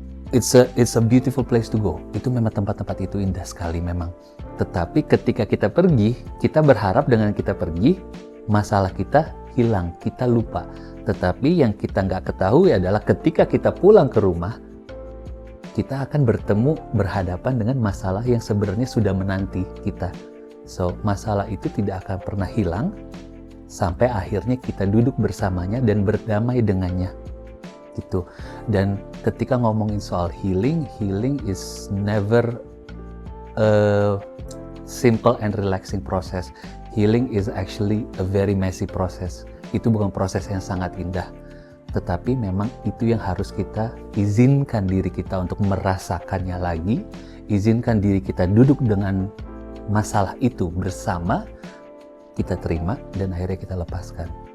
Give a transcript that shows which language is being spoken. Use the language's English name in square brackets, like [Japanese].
[English] It's a beautiful place to go. [Indonesian] Itu memang tempat-tempat itu indah sekali memang. Tetapi ketika kita pergi, kita berharap dengan kita pergi, masalah kita hilang, kita lupa. Tetapi yang kita nggak ketahui adalah ketika kita pulang ke rumah, kita akan berhadapan dengan masalah yang sebenarnya sudah menanti kita. So, masalah itu tidak akan pernah hilang sampai akhirnya kita duduk bersamanya dan berdamai dengannya. Gitu. Dan ketika ngomongin soal [English] healing is never a simple and relaxing process. Healing is actually a very messy process. [Indonesian] Itu bukan proses yang sangat indah. Tetapi memang itu yang harus kita izinkan diri kita untuk merasakannya lagi, izinkan diri kita duduk dengan masalah itu bersama, kita terima, dan akhirnya kita lepaskan.